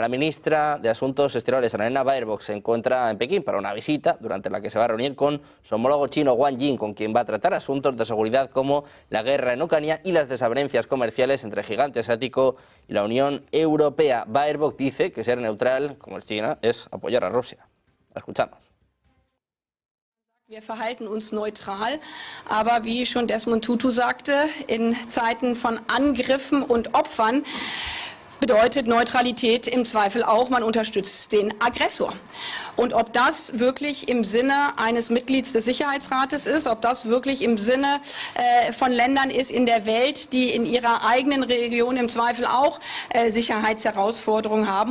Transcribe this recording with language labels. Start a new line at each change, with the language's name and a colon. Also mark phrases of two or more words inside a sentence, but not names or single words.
Spanish: La ministra de Asuntos Exteriores, Annalena Baerbock, se encuentra en Pekín para una visita durante la que se va a reunir con su homólogo chino Wang Yi, con quien va a tratar asuntos de seguridad como la guerra en Ucrania y las desavenencias comerciales entre el gigante asiático y la Unión Europea. Baerbock dice que ser neutral, como es China, es apoyar a Rusia. La escuchamos.
German: Wir verhalten uns neutral, aber wie schon Desmond Tutu sagte, in Zeiten von Angriffen und Opfern bedeutet Neutralität im Zweifel auch, man unterstützt den Aggressor. Und ob das wirklich im Sinne eines Mitglieds des Sicherheitsrates ist, ob das wirklich im Sinne von Ländern ist in der Welt, die in ihrer eigenen Region im Zweifel auch Sicherheitsherausforderungen haben.